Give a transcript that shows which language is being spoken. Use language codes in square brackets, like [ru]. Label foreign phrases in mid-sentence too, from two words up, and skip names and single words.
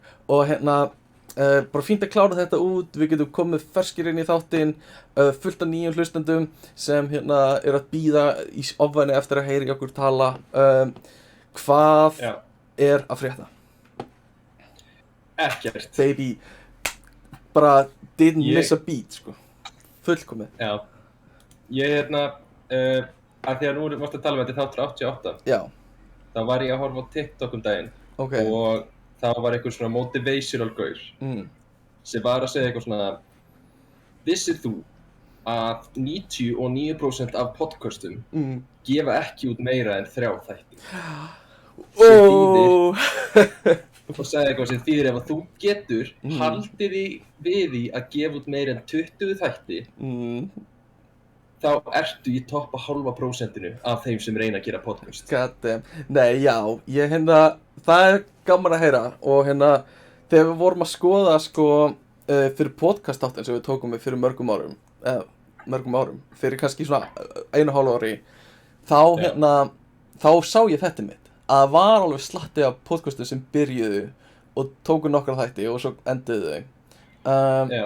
[is] Og hérna, bara fínt að klára þetta út. Við getum komið ferskir inn í þáttinn, fullt af nýjum hlustendum sem hérna er að bíða í ofvæni eftir að heyra okkur tala. Hvað er að frétta? Ekkert. [en] Baby, bara didn't miss a beat, [is] sko. Fullkomið. Já. Ég hérna, að því að nú varstu að tala um þetta þáttur 88. Já. Þá var ég að horfa á TikTok um daginn. Ok. Og það var einhver svona motivational gaur sem var að segja eitthvað svona: vissir þú að 99% af podcastum gefa ekki út meira en 3 þætti? Og sagði eitthvað sem þýðir ef að þú getur haldið því við því að gefa út meira en 20 þætti þá ertu í toppa 0,5% af þeim sem reyna að gera podcast. [en] God damn. [is] Nei, já, ég hérna, það er gaman að heyra og hérna, þegar við vorum að skoða sko fyrir podcastáttin sem við tókum við fyrir mörgum árum, fyrir kannski svona 1,5 ári, þá hérna, þá sá ég þetta mitt, að það var alveg slatti af podcastu sem byrjuðu og tóku nokkra þætti og svo enduðu þau.